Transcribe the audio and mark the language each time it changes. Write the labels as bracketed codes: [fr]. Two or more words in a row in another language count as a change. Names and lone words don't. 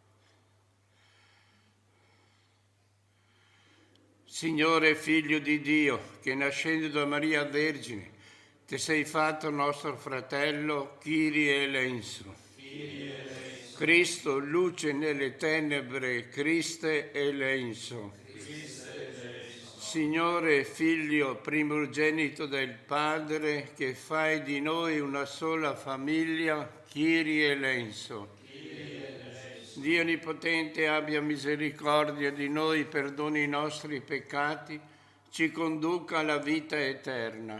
[it] Signore, Figlio di Dio, che nascendo da Maria Vergine, ti sei fatto nostro fratello, [el] Kyrie eleison. [it] Cristo, luce nelle tenebre, [el] Christe eleison. [it] Signore, Figlio primogenito del Padre, che fai di noi una sola famiglia, [el] Kyrie eleison. [it] Dio Onnipotente abbia misericordia di noi, perdoni i nostri peccati, ci conduca alla vita eterna.